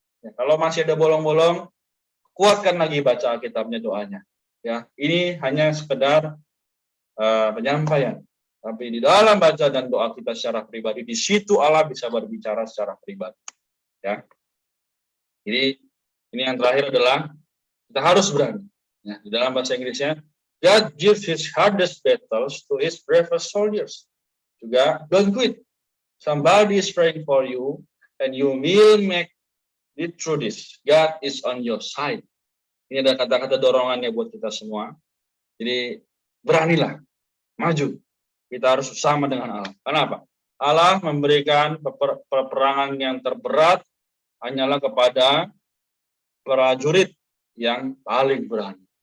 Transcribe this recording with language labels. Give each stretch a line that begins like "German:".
Indonesian: Ya, kalau masih ada bolong-bolong, kuatkan lagi baca Alkitabnya, doanya. Ya, ini hanya sekedar penyampaian. Tapi di dalam baca dan doa kita secara pribadi, di situ Allah bisa berbicara secara pribadi. Ya. Jadi ini yang terakhir adalah kita harus berani. Ya, di dalam bahasa Inggrisnya,
English: God gives his hardest battles to his bravest soldiers.
Indonesian: Juga,
English: don't quit. Somebody is praying for you, and you will make it through this. God is on your side.
Indonesian: Ini ada kata-kata dorongannya buat kita semua. Jadi beranilah, maju. Kita harus bersama dengan Allah. Kenapa? Allah memberikan peperangan yang terberat hanyalah kepada prajurit yang paling berani.